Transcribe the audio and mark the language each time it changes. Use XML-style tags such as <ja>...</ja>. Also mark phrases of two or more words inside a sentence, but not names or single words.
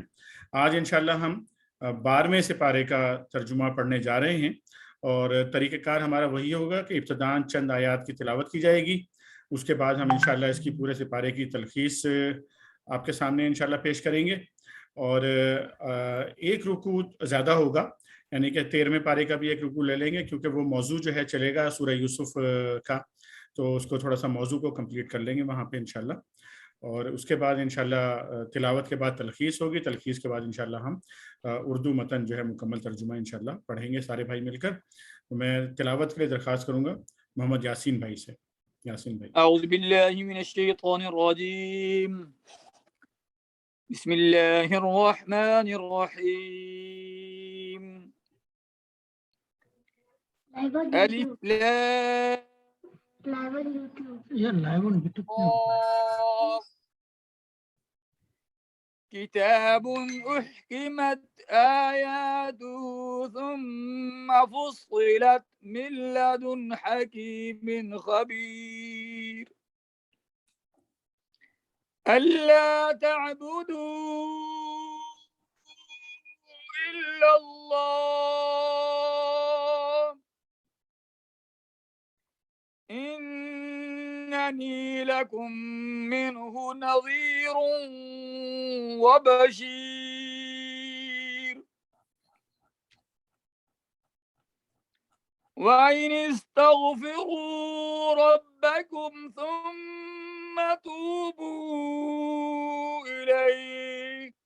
<ur>آج ان شاء اللہ ہم 12ویں سپارے کا ترجمہ پڑھنے جا رہے ہیں اور طریقہ کار ہمارا وہی ہوگا کہ ابتداءً چند آیات کی تلاوت کی جائے گی، اس کے بعد ہم ان شاء اللہ اس کی پورے سپارے کی تلخیص آپ کے سامنے ان شاء اللہ پیش کریں گے اور ایک رکوع زیادہ ہوگا، یعنی کہ 13ویں پارے کا بھی ایک رکوع لے لیں گے کیونکہ وہ موضوع جو ہے چلے گا سورہ یوسف کا، تو اس کو تھوڑا سا موضوع کو کمپلیٹ کر لیں گے وہاں پہ ان شاء اللہ. اور اس کے بعد ان شاء اللہ تلاوت کے بعد تلخیص ہوگی، تلخیص کے بعد ان شاء اللہ ہم اردو متن جو ہے مکمل ترجمہ ان شاء اللہ پڑھیں گے سارے بھائی مل کر. تو میں تلاوت کے لیے درخواست کروں گا محمد یاسین بھائی سے. یاسین بھائی.</ur> <ar>أعوذ بالله من الشيطان الرجيم، بسم الله الرحمن الرحيم. ألف لام كتاب أحكمت آياته ثم فصلت من لدن حكيم خبير. ألا تعبدوا إلا الله إنني لكم منه نذير وبشير. وإن استغفروا ربكم ثم توبوا إليه</ar>